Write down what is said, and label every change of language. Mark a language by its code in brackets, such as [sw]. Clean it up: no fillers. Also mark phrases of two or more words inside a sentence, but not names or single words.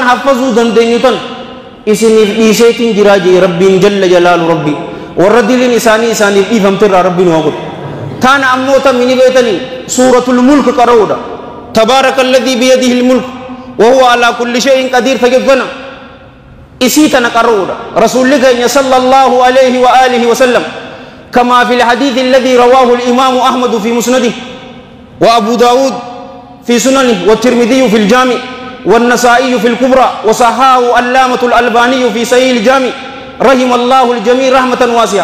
[om] haffazuu dandeenyutan isiniif dhiiseetiin jiraa jee rabbiin [ar] جل جلاله [om] rabbi warra diliin isaaniif dhiifamterraa rabbiin waa godhu taana ammoota mini beetanii suuratul mulk qara'uudha [ar] تبارك الذي بيده الملك وهو على كل شيء قدير [om] tajaggana isii tana qara'uudha rasuulli keenya [ar] صلى الله عليه وعلى آله وسلم كما في الحديث الذي رواه الإمام أحمد في مسنده وأبو داود في سننه والترمذي في الجامع والنسائي في الكبرى وصححه علامة الألباني في صحيح الجامع رحم الله الجميع رحمة واسعة.